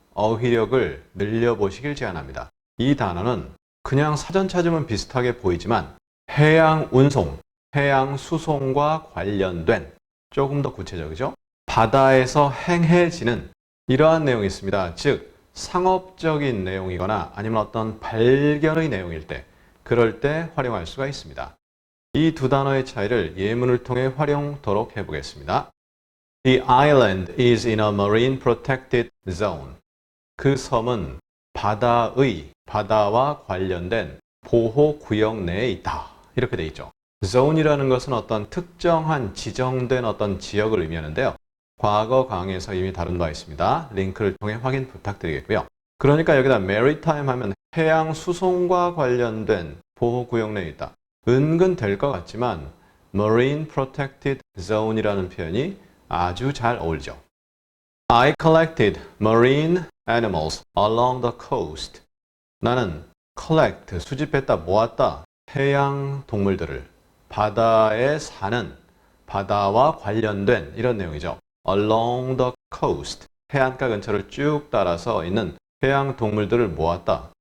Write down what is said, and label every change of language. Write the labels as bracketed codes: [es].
[ko] 어휘력을 늘려보시길 제안합니다. 이 단어는 그냥 사전 찾으면 비슷하게 보이지만 해양 운송, 해양 수송과 관련된, 조금 더 구체적이죠? 바다에서 행해지는 이러한 내용이 있습니다. 즉 상업적인 내용이거나 아니면 어떤 발견의 내용일 때, 그럴 때 활용할 수가 있습니다. 이 두 단어의 차이를 예문을 통해 활용토록 해보겠습니다. [en] The island is in a marine protected zone. [ko] 그 섬은 바다와 관련된 보호구역 내에 있다. 이렇게 돼 있죠. zone이라는 것은 어떤 특정한 지정된 어떤 지역을 의미하는데요. 과거 강의에서 이미 다룬 바 있습니다. 링크를 통해 확인 부탁드리겠고요. 그러니까 여기다 maritime 하면 해양 수송과 관련된 보호구역 내에 있다. 은근 될 것 같지만 Marine Protected Zone이라는 표현이 아주 잘 어울리죠. [en] I collected marine animals along the coast. [ko] 나는 collect, 수집했다, 모았다, 해양 동물들을 바다에 사는, 바다와 관련된 이런 내용이죠. [en] Along the coast, [ko] 해안가 근처를 쭉 따라서 있는 해양 동물들을 모았다.